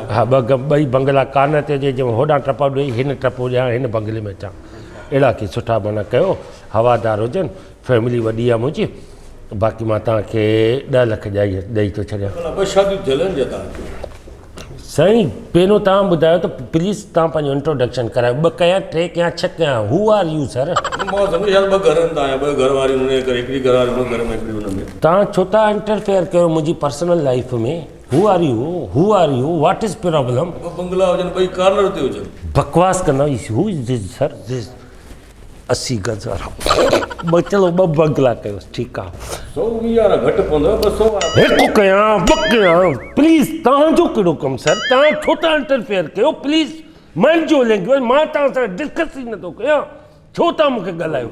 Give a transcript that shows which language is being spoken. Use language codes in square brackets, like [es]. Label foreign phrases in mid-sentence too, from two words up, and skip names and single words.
[sd] हा, 2 बंगला कार्नर ते हुजे, जंहिं होॾां टप ॾेई हिन टप ॾियां, हिन बंगले में अचां, अहिड़ा की सुठा माना कयो, हवादार हुजनि, फैमिली वॾी आहे मुंहिंजी। बाक़ी मां तव्हांखे 10 लख ॾेई थो छॾियां। 2 शादियूं थियल आहिनि छा तव्हांखे? साईं पहिरियों तव्हां ॿुधायो त प्लीज़ तव्हां पंहिंजो इंट्रोडक्शन करायो। 2 कया, 3 कया, 6 कया, [en] who are you sir? [sd] मां सम्झो शायदि 2 घर आहिनि तव्हांजा, 2 घर वारियूं हुन करे, हिकिड़ी घर वारी हुन घर में, हिकिड़ी हुन में। तव्हां छो था इंटरफेयर कयो मुंहिंजी [en] personal life [sd] में? [en] who are you, what is problem? [sd] 2 बंगला हुजनि, 2 कार्नर ते हुजनि। बकवास कंदा, [en] who is this sir? [sd] दिस 80 गज़ वारा। चलो 2 बंगला कयोसि, ठीकु आहे। 120 वारा घटि पवंदव, 200 वारा। हिकु कयां, 2 कयां, प्लीज़। तव्हांजो कहिड़ो कमु सर? तव्हां छो था इंटरफेयर कयो? [en] please mind [sd] जो लैंग्वेज। मां तव्हां सां डिस्कस ई नथो कयां, छो था मूंखे ॻाल्हायो?